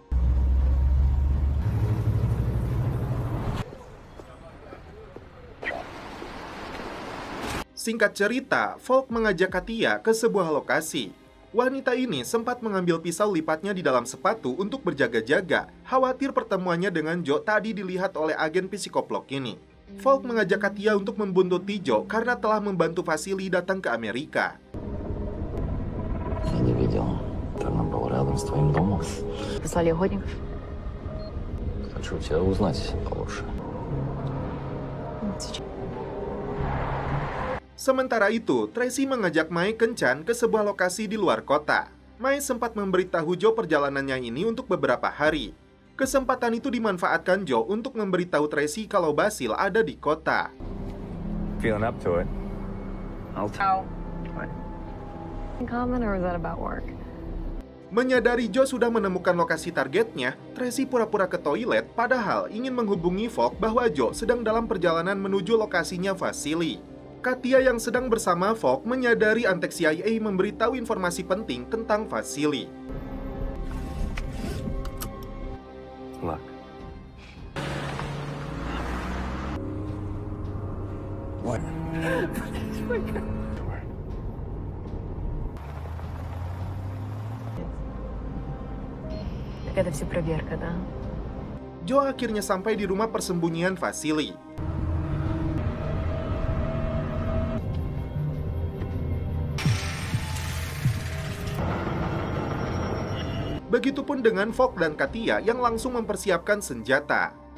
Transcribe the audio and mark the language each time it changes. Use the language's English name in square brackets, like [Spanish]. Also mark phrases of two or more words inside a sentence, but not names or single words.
[Indonesian] Singkat cerita, Falk mengajak Katia ke sebuah lokasi. Wanita ini sempat mengambil pisau lipatnya di dalam sepatu untuk berjaga-jaga, khawatir pertemuannya dengan Joe tadi dilihat oleh agen psikoplok ini. Falk mengajak Katia untuk membuntuti Joe karena telah membantu Vasily datang ke Amerika. [Russian] я не видел. Она была рядом с твоим домом. Послали охотников. Хочу тебя узнать получше. [Indonesian] Sementara itu, Tracy mengajak Mae kencan ke sebuah lokasi di luar kota. Mae sempat memberitahu Joe perjalanannya ini untuk beberapa hari. Kesempatan itu dimanfaatkan Joe untuk memberitahu Tracy kalau Basil ada di kota. [English] Feeling up to it? I'll tell. Common or is that about work? [Indonesian] Menyadari Joe sudah menemukan lokasi targetnya, Tracy pura-pura ke toilet padahal ingin menghubungi Falk bahwa Joe sedang dalam perjalanan menuju lokasinya Vasily. Katia yang sedang bersama Falk menyadari antek CIA memberitahu informasi penting tentang Vasily. [English] Look. What? [Russian] Это все проверка, да? [Indonesian] Joe akhirnya sampai di rumah persembunyian Vasily. Begitupun dengan Falk dan Katia yang langsung mempersiapkan senjata.